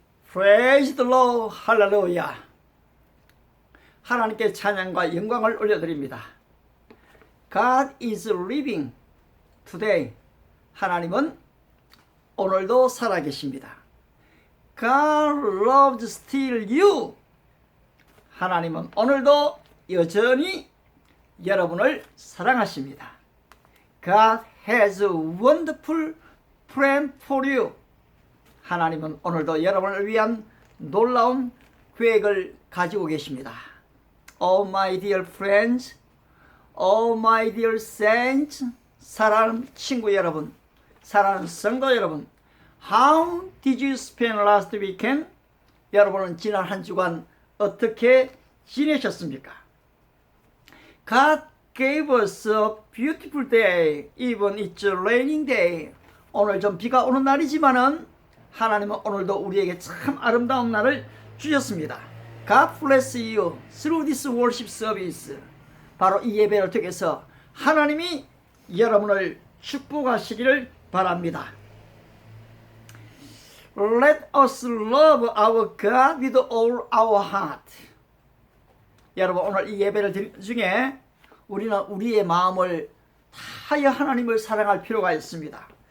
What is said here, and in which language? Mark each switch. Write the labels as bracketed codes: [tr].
[en] Praise the Lord, 할렐루야. [ko] 하나님께 찬양과 영광을 올려드립니다. [en] God is living today. [ko] 하나님은 오늘도 살아계십니다. [en] God loves still you. [ko] 하나님은 오늘도 여전히 여러분을 사랑하십니다. [en] God has a wonderful plan for you. [ko] 하나님은 오늘도 여러분을 위한 놀라운 계획을 가지고 계십니다. [en] Oh my dear friends, oh my dear saints, [ko] 사랑하는 친구 여러분, 사랑하는 성도 여러분, [en] How did you spend last weekend? [ko] 여러분은 지난 한 주간 어떻게 지내셨습니까? [en] God gave us a beautiful day, even it's a raining day. [ko] 오늘 좀 비가 오는 날이지만은 하나님은 오늘도 우리에게 참 아름다운 날을 주셨습니다. [en] God bless you through this worship service. [ko] 바로 이 예배를 통해서 하나님이 여러분을 축복하시기를 바랍니다. [en] Let us love our God with all our heart. [ko] 여러분, 오늘 이 예배를 중에 우리는 우리의 마음을 다하여 하나님을 사랑할 필요가 있습니다.